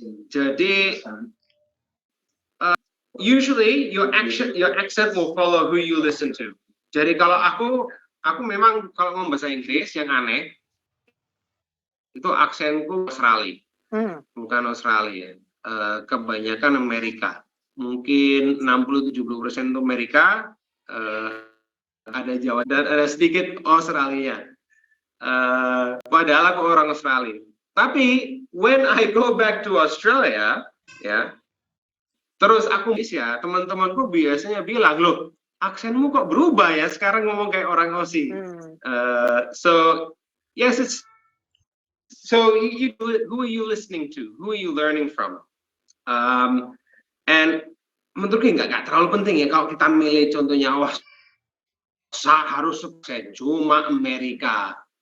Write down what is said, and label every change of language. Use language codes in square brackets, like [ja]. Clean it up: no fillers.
[id] Jadi [en] usually your accent will follow who you listen to. [id] Jadi kalau aku memang kalau ngomong bahasa Inggris yang aneh, itu aksenku Australia, bukan Australia. Kebanyakan Amerika, mungkin 60-70% itu Amerika, ada Jawa dan ada sedikit Australia. Padahal aku orang Australia. Tapi [en] when I go back to Australia, [id] ya, terus aku Indonesia, teman-temanku biasanya bilang, loh, aksenmu kok berubah ya sekarang ngomong kayak orang Aussie. [en] So yes, it's so who are you listening to? Who are you learning from? And [id] menurutku nggak terlalu penting ya kalau kita milih contohnya, wah harus sukses cuma Amerika.